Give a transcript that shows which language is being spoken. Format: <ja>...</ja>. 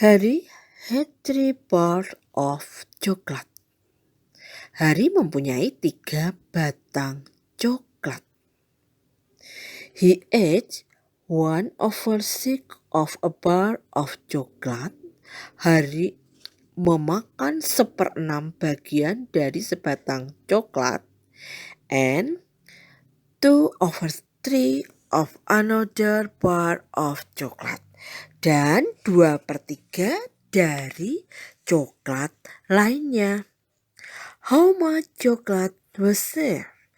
<en>Harry had 3 bars of chocolate.</en> <id>Harry mempunyai 3 batang coklat.</id> <en>He ate 1/6 of a bar of chocolate.</en> <id>Harry memakan 1/6 bagian dari sebatang coklat.</id> <en>And 2/3 of another bar of chocolate.</en> <id>Dan 2/3 dari coklat lainnya.</id> <en>How much chocolate was there?</en>